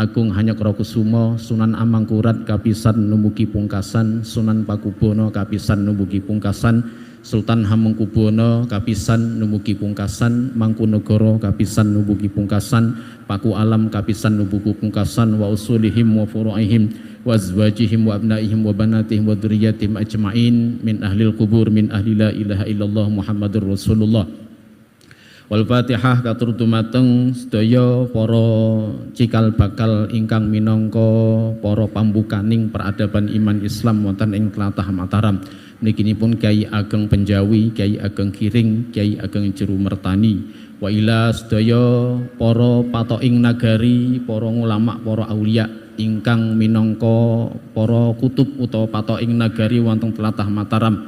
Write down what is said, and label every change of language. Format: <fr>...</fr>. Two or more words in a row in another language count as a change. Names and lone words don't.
<jv>Agung Hanyokrokusumo, Sunan Amangkurat kapisan numugi pungkasan, Sunan Pakubono kapisan numugi pungkasan, Sultan Hamengkubono kapisan numugi pungkasan, Mangkunegoro kapisan numugi pungkasan, Paku Alam kapisan numugi pungkasan,</jv> <ar>وأصولهم وفروعهم وأزواجهم وأبنائهم وبناتهم وذرياتهم أجمعين من أهل القبور من أهل لا إله إلا الله محمد رسول الله. والفاتحة</ar> <jv>katur dumateng sedaya para cikal bakal ingkang minangka para pambukaning peradaban iman Islam wonten ing tlatah Mataram. Mliginipun Kyai Ageng Penjawi, Kyai Ageng Kiring, Kyai Ageng Jeru Mertani.</jv> <ar>وإلى</ar> <jv>sedaya para patoking nagari, para ulama, para aulia ingkang minangka para kutub utawa patoking nagari wonten tlatah Mataram.</jv>